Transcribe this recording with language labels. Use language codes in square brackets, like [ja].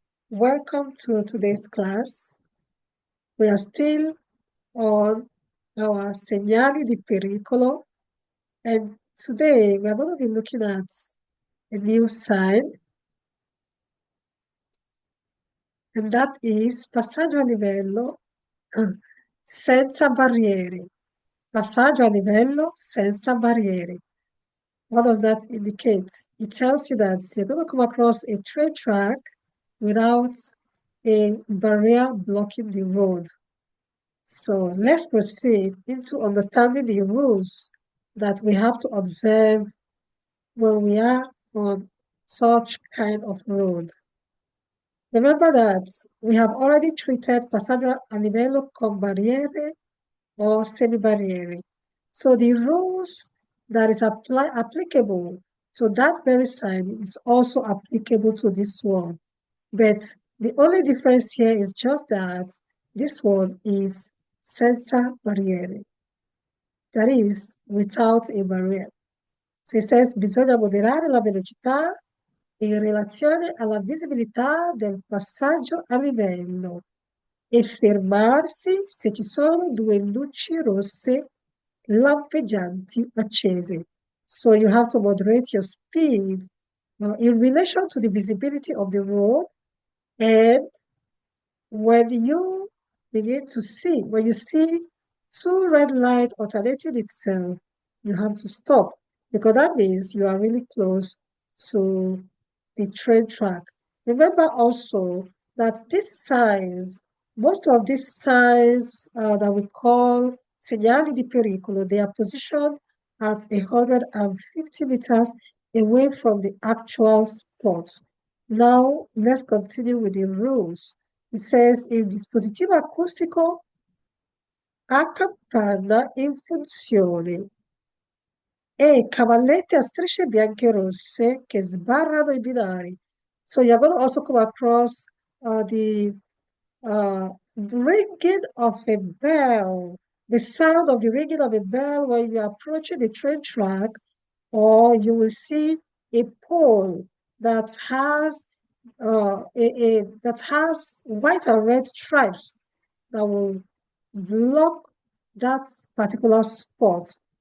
[en] Welcome to today's class. We are still on our Segnali di Pericolo, and today we are going to be looking at a new sign, and that is Passaggio a livello senza barriere. [it] Passaggio a livello senza barriere. [en] What does that indicate? It tells you that you're going to come across a train track without a barrier blocking the road. So let's proceed into understanding the rules that we have to observe when we are on such kind of road. Remember that we have already treated passaggio a livello con barriere or semi-barriere. So the rules that is applicable to that very sign is also applicable to this one. But the only difference here is just that this one is senza barriere. That is, without a barrier. So it says, [it] bisogna moderare la velocità in relazione alla visibilità del passaggio a livello e fermarsi se ci sono due luci rosse lampeggianti accese. [en] So you have to moderate your speed in relation to the visibility of the road, and when you begin to see, when you see two red lights alternating itself, you have to stop, because that means you are really close to the train track. Remember also that these signs, most of these signs that we call segnali di pericolo, they are positioned at 150 meters away from the actual spot. Now, let's continue with the rules. It says, [it] il dispositivo acustico a campana in funzione e cavallette a strisce bianche e rosse che sbarrano i binari. [en] So you're going to also come across the ringing of a bell, the sound of the ringing of a bell when you're approaching the train track, or you will see a pole that has that has white and red stripes that will block that particular spot.